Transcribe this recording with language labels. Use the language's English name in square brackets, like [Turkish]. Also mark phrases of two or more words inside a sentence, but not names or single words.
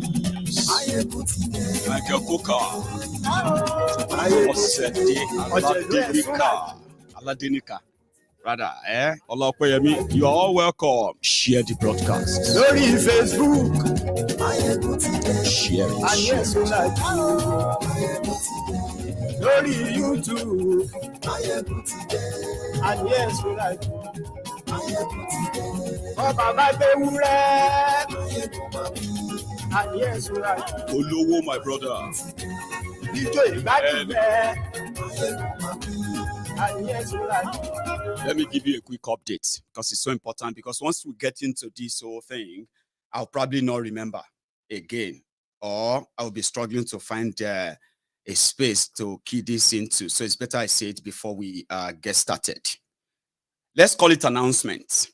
[English] Michael Coca, Aladenika, brother, Olokoyemi, you are all welcome. Share the broadcast. [Yoruba] Lórí Facebook, [English] Share it. [Yoruba] ayé tó lájú. Lórí YouTube, ayé tó lájú. Ọba bá gbé wúrẹ́, ayé tó lájú. Olowo, [English] my brother. [Yoruba] Ijó ìgbàdìgbẹ́, ayé tó lájú. [English] Let me give you a quick update because it's so important. Because once we get into this whole thing, I'll probably not remember again, or I'll be struggling to find a space to key this into. So it's better I say it before we get started. Let's call it announcement.